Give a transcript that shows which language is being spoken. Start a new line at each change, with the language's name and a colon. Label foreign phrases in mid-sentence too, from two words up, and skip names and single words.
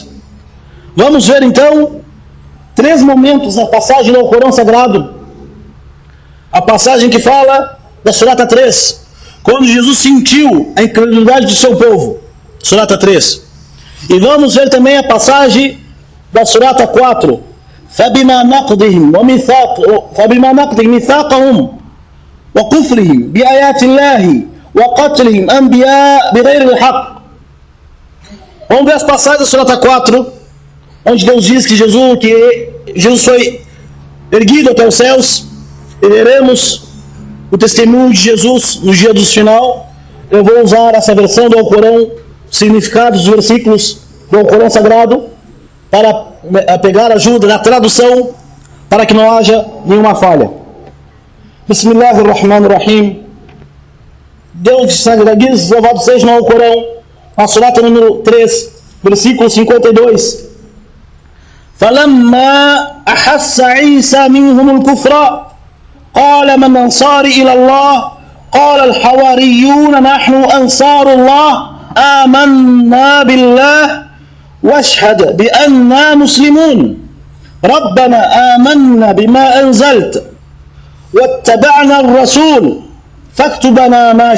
Portuguese: Vamos ver então 3 momentos na passagem do Corão Sagrado. A passagem que fala da surata 3, quando Jesus sentiu a incredulidade do seu povo, surata 3. E vamos ver também a passagem da surata 4,
Arabic: فَبِمَا نَقْضِهِمْ مِثَاقَهُمْ وَكُفْرِهِمْ بِآيَاتِ اللَّهِ وَقَتْلِهِمْ أَنْبِيَاءَ بِغَيْرِ الْحَقِّ.
Portuguese: Vamos ver as passagens da surata 4, onde Deus diz que Jesus foi erguido até os céus, e veremos o testemunho de Jesus no dia do final. Eu vou usar essa versão do Alcorão, significados dos versículos do Alcorão Sagrado, para pegar ajuda na tradução, para que não haja nenhuma falha. Bismillahirrahmanirrahim. Deus diz, louvado seja no Corão, na surata número 3, versículo 52.
Arabic: فَلَمَّا أَحَسَّ عِيسَى مِنْهُمُ الْكُفْرَ قال من أنصاري إلى الله قال الحواريون نحن أنصار الله آمنا بالله واشهد بأننا مسلمون ربنا آمنا بما أنزلت واتبعنا الرسول فاكتبنا